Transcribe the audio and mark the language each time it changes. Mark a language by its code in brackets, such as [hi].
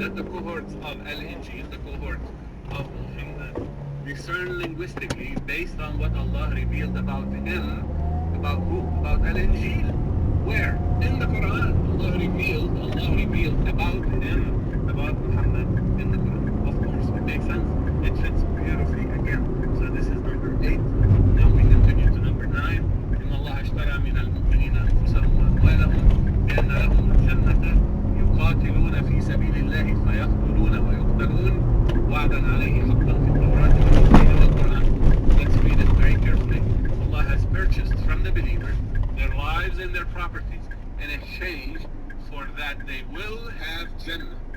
[en] Let the cohorts of Al-Injil, the cohorts of Muhammad, discern linguistically based on what Allah revealed about him. About who? About Al-Injil. Where? In the Quran. Allah revealed about him, about Muhammad in the Quran. Of course, it makes sense. It fits beautifully again. So this is number 8. Now we continue to number 9. [ar] إن الله اشترى من المؤمنين أنفسهم وأموالهم بأن لهم الجنة يقاتلون في سبيل الله فيقتلون ويقتلون وعدا عليه حقا في التوراة والإنجيل والقرآن. [en] Let's read it very carefully. Allah has purchased from the believers their lives and their properties in exchange for that they will have Jannah.